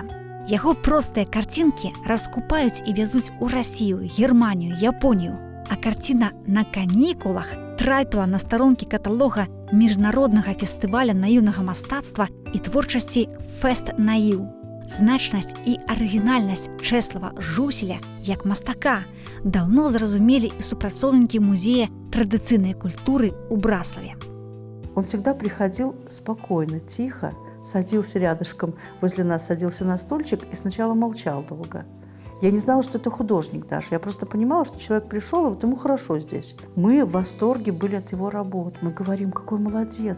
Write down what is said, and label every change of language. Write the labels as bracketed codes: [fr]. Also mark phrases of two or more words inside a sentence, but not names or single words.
[be] Яго простыя карцінкі раскупаюць і вязуць у Расію, Германію, Японію, а карціна «На канікулах» трапіла на старонкі каталога міжнароднага фестываля наіўнага мастацтва і творчасці «Фест Наіў». Значнасць і арыгінальнасць Чэслава Жуселя як мастака даўно зразумелі і супрацоўнікі музея традыцыйнай культуры ў Браславе. [ru] Он всегда приходил спокойно, тихо, садился рядышком возле нас, садился на стульчик и сначала молчал долго. Я не знала, что это художник даже. Я просто понимала, что человек пришел, и вот ему хорошо здесь. Мы в восторге были от его работ. Мы говорим, какой молодец.